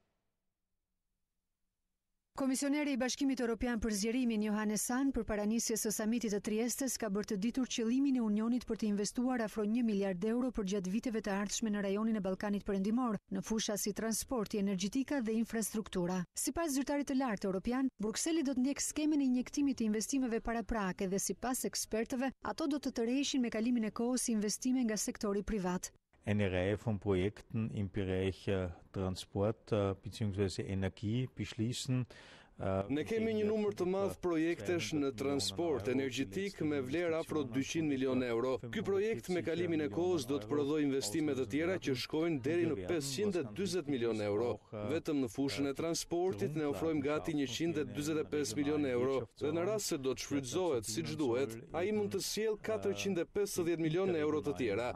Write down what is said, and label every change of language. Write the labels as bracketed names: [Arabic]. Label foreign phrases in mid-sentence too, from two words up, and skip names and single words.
[Albanian] Komisioneri i Bashkimit Evropian për zgjerimin Johannes Hahn për paranisjes së samitit të Triestes ka bërë të ditur qëllimin e Unionit për të investuar afro 1 miliard euro për gjatë viteve të ardhshme në rajonin e Ballkanit Perëndimor, në fusha si transporti, energjetika dhe infrastruktura. Sipas zyrtarit të lartë evropian, Brukseli do të ndjek skemen e injektimit të investimeve paraprake dhe sipas ekspertëve, ato do të tërheqin me kalimin e kohës investime nga sektori privat. [German] Eine Reihe von Projekten im Bereich Transport bzw. Energie beschließen. [Albanian] Ne kemi një numër të madh projektesh në transport energjetik me vlerë afro 200 milion euro. Ky projekt me kalimin e kohës do të prodhojë investime të tjera që shkojnë deri në 540 milion euro. Vetëm në fushën e transportit ne ofrojmë gati 145 milion euro dhe në rast se do të shfrytëzohet siç duhet, ai mund të sjellë 450 milion euro të tjera.